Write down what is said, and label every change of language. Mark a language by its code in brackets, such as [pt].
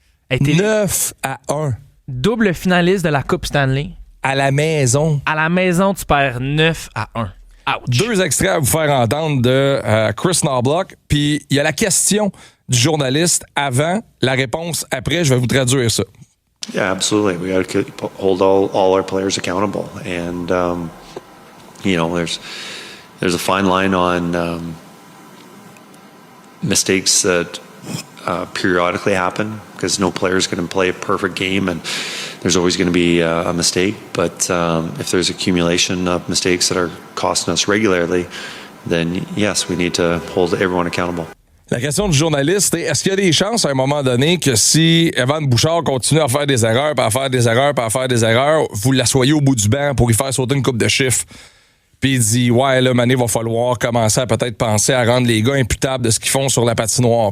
[fr] 9-1. Double finaliste de la Coupe Stanley. À la maison. À la maison, tu perds 9-1. Ouch. 2 extraits à vous faire entendre de Chris Knobloch. Puis il y a la question du journaliste avant, la réponse après. Je vais vous traduire ça. [en] Yeah, absolutely. We got to hold all our players accountable. And, there's a fine line on mistakes that periodically happen because no player is going to play a perfect game and there's always going to be a mistake. But if there's accumulation of mistakes that are costing us regularly, then yes, we need to hold everyone accountable. [fr] La question du journaliste est, est-ce qu'il y a des chances à un moment donné que si Evan Bouchard continue à faire des erreurs, puis à faire des erreurs, puis à faire des erreurs, vous l'assoyez au bout du banc pour y faire sauter une coupe de chiffres? Puis il dit, ouais, là, Mané, va falloir commencer à peut-être penser à rendre les gars imputables de ce qu'ils font sur la patinoire.